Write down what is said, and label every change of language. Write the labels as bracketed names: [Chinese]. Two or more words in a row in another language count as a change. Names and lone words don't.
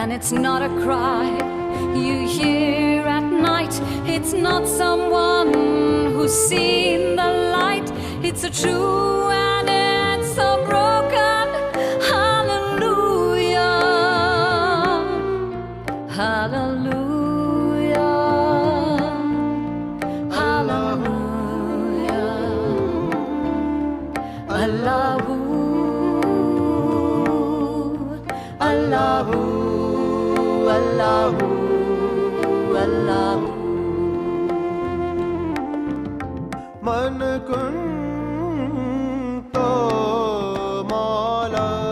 [English] and it's not a cry you hear at night. It's not someone who's seen the light. It's a true and it's a broken hallelujah. Hallelujah. Hallelujah. [Arabic] Allahu, Allahu, Allahu, Allahu. من كنت مولاه,